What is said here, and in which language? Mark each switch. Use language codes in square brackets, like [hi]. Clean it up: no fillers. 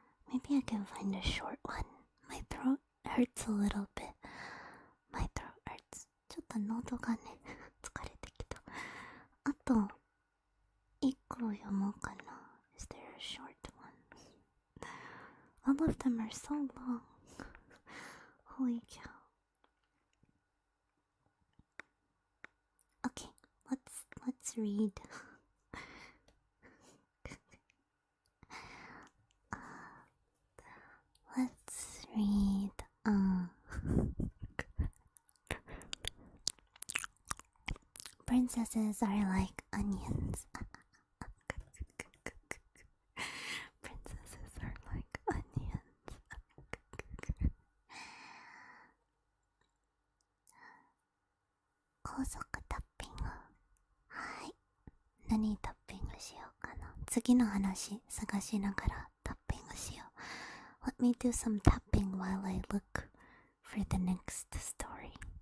[en] Maybe I can find a short one. My throat hurts a little bit. My throat hurts. [ja] ちょっと喉がね、疲れてきた。あと、1個読もうかな。 [en] Is there a short one? All of them are so long. Holy cow. Okay, let's read. Let's read. Princesses are like onions. Princesses are like onions. [ja] 高速タッピング。はい。何タッピングしようかな。次の話探しながらタッピングしよう。 [en] Let me do some tapping while I look for the next story.